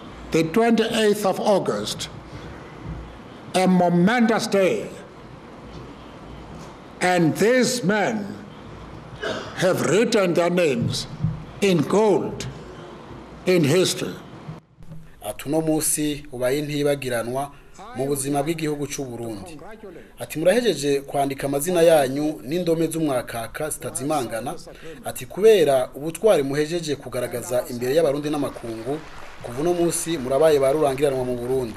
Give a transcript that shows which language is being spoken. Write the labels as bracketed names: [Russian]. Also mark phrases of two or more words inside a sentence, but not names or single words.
[English] the 28th of August, a momentous day, and these men have written their names in gold in history. [Rundi] Ati uno munsi ubaye ntibagiranwa mu buzima bw'igihugu cy'u Burundi. Ati murahejeje kwandika amazina yanyu n'indome z'umwakaka zitazimangana. Ati kubera ubutwari muhejeje kugaragaza imbere y'abarundi n'amakungu, kuva uno munsi murabaye barurangiranwa mu Burundi.